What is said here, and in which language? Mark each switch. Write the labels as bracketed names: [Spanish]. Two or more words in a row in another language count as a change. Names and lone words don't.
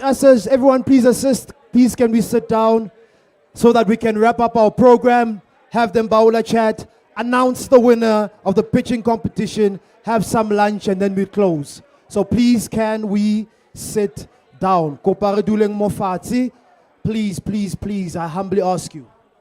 [English] Ushers, everyone please assist. Please can we sit down so that we can wrap up our program, have the Mbawula Chat, announce the winner of the pitching competition, have some lunch, and then we close. So please can we sit down. [Tswana] Kopare duleng mo fatshe. [English] Please, please, please, I humbly ask you.